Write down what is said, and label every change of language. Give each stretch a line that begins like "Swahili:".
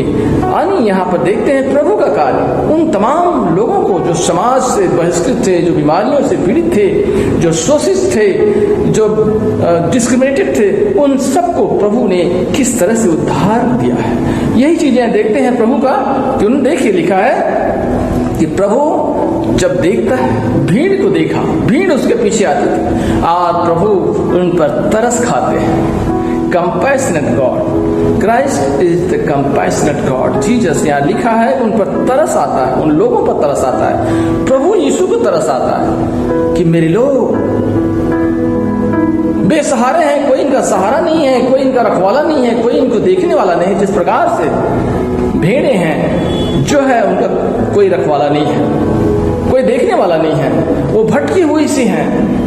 Hindi: यानी यहाँ पर देखते हैं प्रभु का कार्य उन तमाम लोगों को जो समाज से बहिष्कृत थे, जो बीमारियों से पीड़ित थे, जो शोषित थे, जो डिस्क्रिमिनेटेड थे, उन सबको प्रभु ने किस तरह से उद्धार दिया है। यही चीजें देखते हैं प्रभु का कि उन्होंने देखिए लिखा है कि प्रभु जब देखता है, भीड़ को देखा, भीड़ उसके पीछे आती थी और प्रभु उन पर तरस खाते हैं।
English: compassionate God. Christ is the compassionate God.
Hindi: Jesus यहाँ लिखा है उन पर तरस आता है, उन लोगों पर तरस आता है। प्रभु यीशु को तरस आता है कि मेरे लोग बेसहारे हैं, कोई इनका सहारा नहीं है, कोई इनका रखवाला नहीं है, कोई इनको देखने वाला नहीं। जिस प्रकार से भेड़े हैं जो है उनका कोई रखवाला नहीं है, कोई देखने वाला नहीं है, वो भटकी हुई सी हैं।